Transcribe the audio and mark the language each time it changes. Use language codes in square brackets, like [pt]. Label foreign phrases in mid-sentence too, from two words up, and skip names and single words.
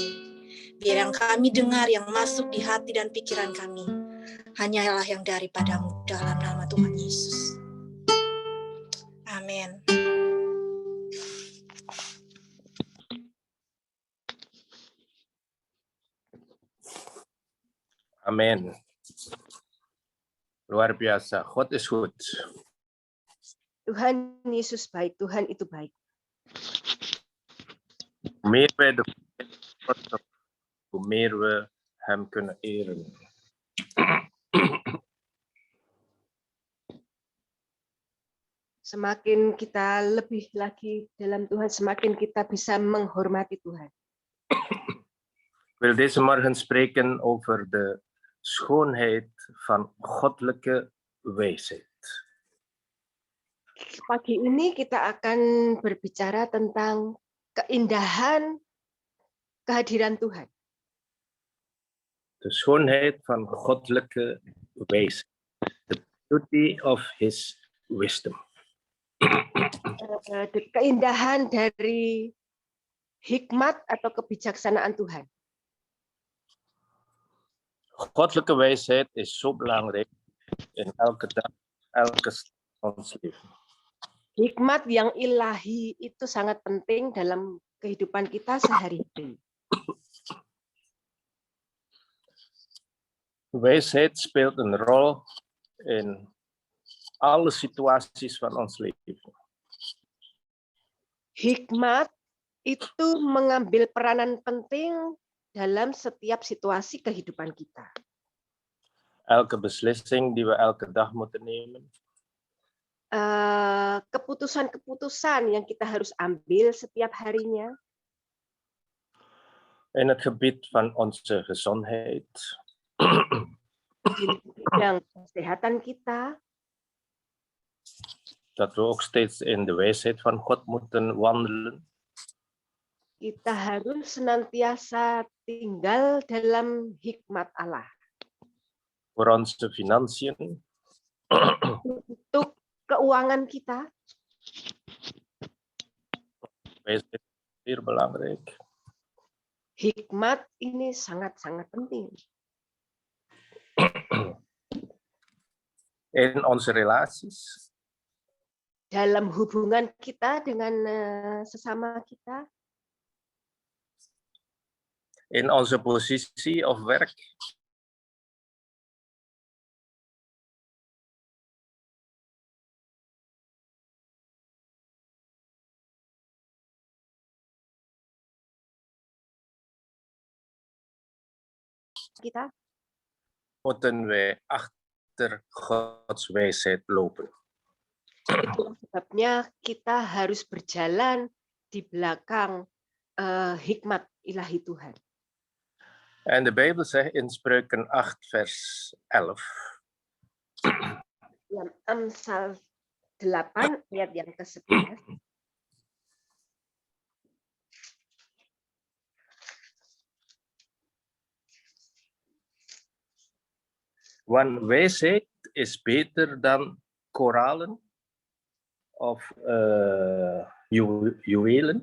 [id] Biar yang kami dengar yang masuk di hati dan pikiran kami hanyalah yang daripada-Mu dalam nama Tuhan Yesus. Amin. Amin. Luar biasa. [en] God is good. [id] Tuhan Yesus baik, Tuhan itu baik. [nl] Hoe meer wij de God, hoe meer we hem kunnen eren. [id] Semakin kita lebih lagi dalam Tuhan, semakin kita bisa menghormati Tuhan. [nl] Ik wil deze morgen spreken over de schoonheid van goddelijke wijsheid. [id] Pagi ini kita akan berbicara tentang keindahan kehadiran Tuhan. [nl] De schoonheid van goddelijke wijsheid. [en] The beauty of his wisdom. [id] Keindahan dari hikmat atau kebijaksanaan Tuhan. [nl] Goddelijke wijsheid is zo belangrijk in elke dag, elke stap van ons leven. [id] Hikmat yang ilahi itu sangat penting dalam kehidupan kita sehari-hari. [nl] Wijsheid speelt een rol in alle situaties van ons leven. [id] Hikmat itu mengambil peranan penting dalam setiap situasi kehidupan kita. [nl] Elke beslissing die we elke dag moeten nemen. [id] Keputusan-keputusan yang kita harus ambil setiap harinya. [nl] In het gebied van onze gezondheid. [id] Di bidang kesehatan kita. [nl] Dat we ook steeds in de wijsheid van God moeten wandelen. [id] Kita harus senantiasa tinggal dalam hikmat Allah. [nl] Voor onze financiën. [id] Untuk keuangan kita. [nl] Wijsheid is zeer belangrijk. [id] Hikmat ini sangat-sangat penting. [nl] In onze relaties. [id] Dalam hubungan kita dengan sesama kita. [nl] In onze positie of werk. [id] Kita [nl] Moeten wij achter Gods wijsheid lopen. [id] Itulah sebabnya kita harus berjalan di belakang hikmat ilahi Tuhan. [nl] En de Bijbel zegt in Spreuken 8 vers 11. [id] Dalam Amsal 8 ayat yang ke-11. [nl] Want wijsheid is beter dan koralen of juwelen.